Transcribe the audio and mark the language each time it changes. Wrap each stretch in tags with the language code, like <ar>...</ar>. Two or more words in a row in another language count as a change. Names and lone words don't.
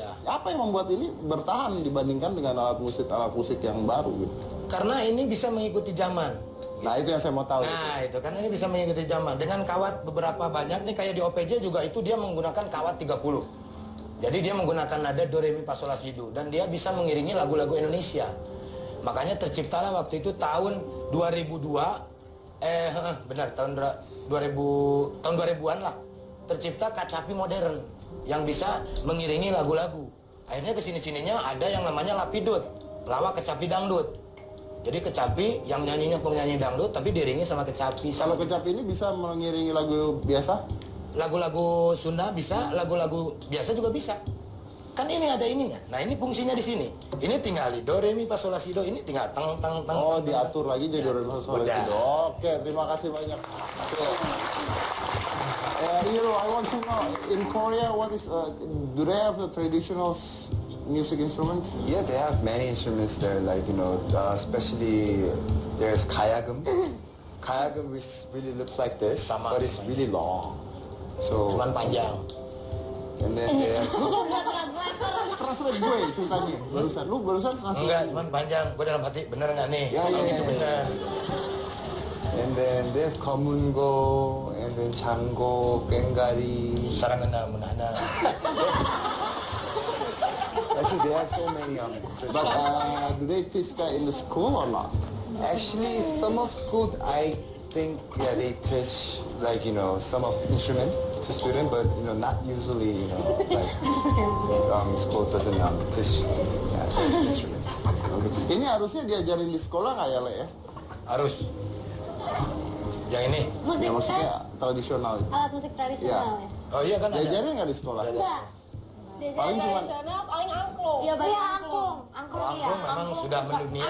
<id>Apa yang membuat ini bertahan dibandingkan dengan alat musik yang baru gitu? Karena ini bisa mengikuti zaman. Nah itu yang saya mau tahu. Nah itu karena ini bisa mengikuti zaman. Dengan kawat beberapa banyak nih kayak di OPJ juga itu dia menggunakan kawat 30. Jadi dia menggunakan nada do re mi fa sol la si do dan dia bisa mengiringi lagu-lagu Indonesia. Makanya terciptalah waktu itu tahun 2002 benar tahun 2000-an lah. Tercipta kacapi modern yang bisa mengiringi lagu-lagu. Akhirnya kesini-sininya ada yang namanya lapidut, lawak kecapi dangdut. Jadi kecapi yang nyanyinya penyanyi dangdut tapi diiringi sama kecapi. Kalau kecapi ini bisa mengiringi lagu biasa? Lagu-lagu Sunda bisa, lagu-lagu biasa juga bisa. Kan ini ada ininya. Nah ini fungsinya di sini. Ini tinggal di do re mi fa sol la si do. Ini tinggal tang tang tang. Oh, tang, diatur lagi jadi do re mi fa sol la si do. Oke, terima kasih banyak.</id> <en>I want to know in Korea what is do they have the traditional music instrument? Yeah, they have many instruments there, like, especially there's kayagum. Kayagum really looks like this,</en> <id>Sama,</id> <en>but it's really long. So,</en> <id>Cuman panjang.</id> <en>and then they have,</en> <id>Translate gue ceritanya barusan. Lu barusan translate. Enggak, cuman panjang. Gue dalam hati bener nggak nih? Ya, Kalau ya, gitu ya. bener.</id> <en>and then they have komungo, and then chango, kengari. Sarangana menana. Actually, they have so many But do they teach that in the school or not? Actually, some of schools, I think, yeah, they teach, like, some of instrument to student, but, not usually, like, school doesn't teach instruments.</en> <id>Ini harusnya diajarin di sekolah nggak ya, Le ya? Harus. Yang ini. Musik Ya, maksudnya kan tradisional. alat musik tradisional ya. Oh iya kan ada. Diajarin nggak di sekolah? Enggak. Paling cuma Tradisional paling angklung. Iya, banyak angklung. Angklung iya. Angklung memang sudah mendunia.</id>